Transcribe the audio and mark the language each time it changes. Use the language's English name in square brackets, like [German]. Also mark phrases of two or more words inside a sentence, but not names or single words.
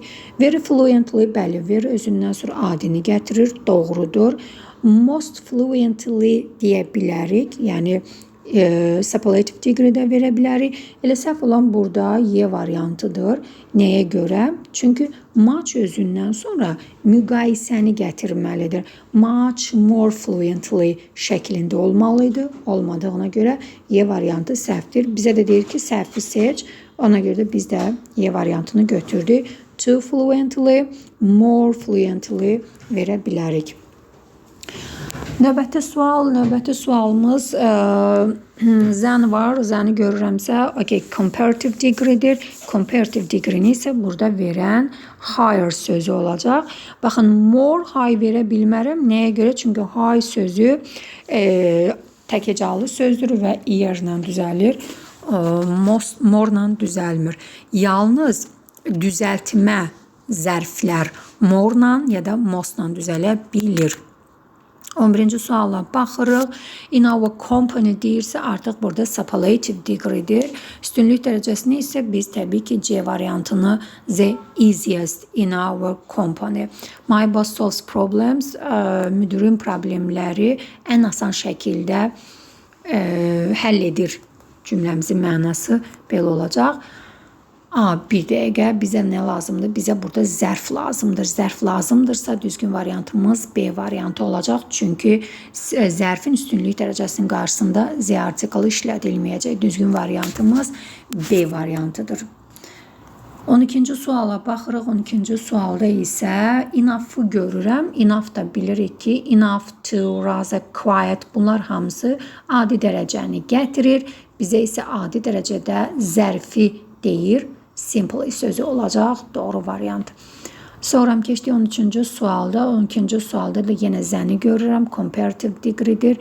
[English] Very fluently, [Azerbaijani] bəli, very özündən sonra adini gətirir, doğrudur. [English] Most fluently [Azerbaijani] deyə bilərik, yəni [English] superlative degree-də [Azerbaijani] verə bilərik. Elə səhv olan burada Y variantıdır. Nəyə görə? Çünki much özündən sonra müqayisəni gətirməlidir. [English] Much more fluently [Azerbaijani] şəklində olmalıydı. Olmadığına görə Y variantı səhvdir. Bizə də deyir ki, səhvi seç. Ona görə də biz də Y variantını götürdük. [English] to fluently, more fluently [Azerbaijani] verə bilərik. Növbəti sualımız zən var. Zəni görürəmsə, okay, [English] comparative degree'dir. Comparative degree'ni [Azerbaijani] isə burada verən higher sözü olacaq. Baxın, [English] more high [Azerbaijani] verə bilmərəm. Nəyə görə? Çünki high sözü təkəcalı sözdür və ear'la düzəlir. More-la düzəlmir. Yalnız düzəltmə zərflər more-la ya da most-la düzələ bilir. 11-ci suala baxırıq. [English] In our company [Azerbaijani] deyirsə, artıq burada [English] superlative degree'dir. [Azerbaijani] Üstünlük dərəcəsini isə biz təbii ki C variantını [English] the easiest in our company. My boss solves problems. [Azerbaijani] Müdürün problemləri ən asan şəkildə həll edir. Cümləmizin mənası belə olacaq. Bir dəqiqə, bizə nə lazımdır? Bizə burada zərf lazımdır. Zərf lazımdırsa düzgün variantımız B variantı olacaq. Çünki zərfin üstünlük dərəcəsinin qarşısında Z artikalı işlədilməyəcək. Düzgün variantımız B variantıdır. 12-ci suala baxırıq. 12-ci sualda isə enough-ı görürəm. Enough da bilirik ki, [English] enough to, rather, quiet, [Azerbaijani] bunlar hamısı adi dərəcəni gətirir. Bizə isə adi dərəcədə zərfi deyir. Simple sözü olacaq. Doğru variant. Sonra keçdik 13-cü sualda. 12-ci sualda da yenə zəni görürəm. [English] Comparative degree'dir.